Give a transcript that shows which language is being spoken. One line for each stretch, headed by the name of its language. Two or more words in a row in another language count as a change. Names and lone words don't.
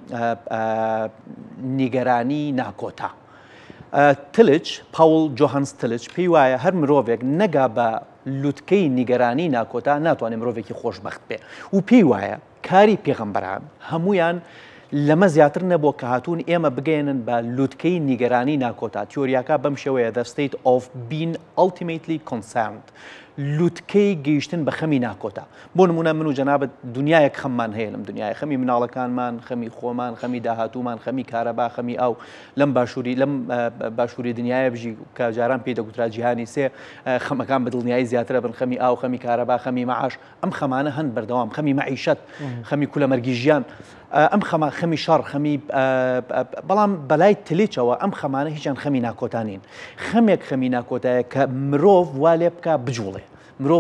Central Kurdish: نیگەرانی ناکۆتا تلچ پاول جۆهانس تلچ پێی وایە هەر مرۆڤێک نەگا بە لوتکەی نیگەرانی ناکۆتا ناتوانێت مرۆڤێکی خۆشبەخت بێ و پێی وایە کاری پێغەمبەران هەمویان لەمە زیاتر نەبووە کە هاتوون ئێمە بگەێنن بە لوتکەی نیگەرانی ناکۆتا تیۆریاکە بەم شێوەیە
English: the state of being ultimately concerned
Central Kurdish: لوتکەی گەیشتن بە خەمی ناکۆتا بۆ نمونە من و جەنابەت دنیایەک خەممان هەیە لەم دنیای خەمی مناڵەکانمان خەمی خۆمان خەمی داهاتوومان خەمی کارەبا خەمی ئەو لەم باشووری دنیاە بژی کە جاران پێی دەگوترا جیهانی سێ خەمەکان بە دڵنیایی زیاترە بن خەمی ئاو خەمی کارەبا خەمی مەعاش ئەم خەمانە هەن بەردەوام خەمی مەعیشەت خەمی کولەمەرگی ژیان ئەم خەمی شەڕ خەمی بەڵام بەلای تلیچەوە ئەم خەمانە هیچیان خەمی ناکۆتانین خەمێک خەمی ناکۆتایە کە مرۆڤ وا لێ بکە بجوڵێ مرۆڤ